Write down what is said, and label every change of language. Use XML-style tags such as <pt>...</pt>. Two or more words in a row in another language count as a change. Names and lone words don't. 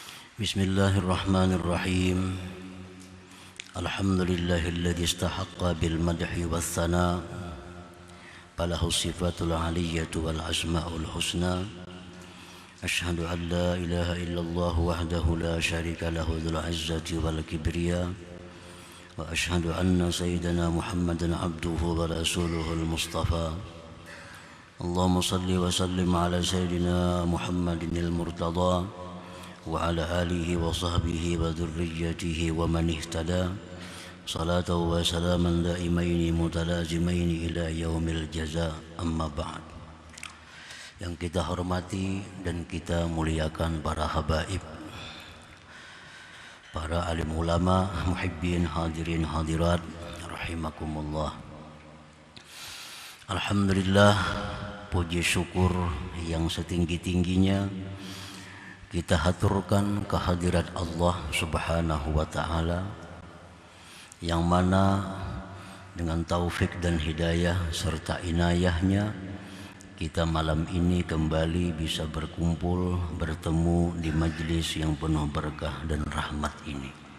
<ar>بسم الله الرحمن الرحيم. الحمد لله الذي استحق بالمدح والثناء، فله الصفات العلية والأسماء الحسنى. أشهد أن لا إله إلا الله وحده لا شريك له ذو العزة والكبرياء، وأشهد أن سيدنا محمدا عبده ورسوله المصطفى. اللهم صل وسلم على سيدنا محمد المرتضى وعلى آله وصحبه وذريته ومن اهتدى، صلاة وسلاما دائمين متلازمين إلى يوم الجزاء، أما بعد.</ar> <id>Yang kita hormati dan kita muliakan para habaib, para alim ulama, muhibbin,</id> <ar>حاضرين حاضرات رحمكم الله.</ar> <id>Alhamdulillah, puji syukur yang setinggi-tingginya kita haturkan kehadirat</id> <ar>الله سبحانه وتعالى,</ar> <id>yang mana dengan taufik dan hidayah serta inayahnya kita malam ini kembali bisa berkumpul, bertemu di majlis yang penuh berkah dan rahmat ini.</id>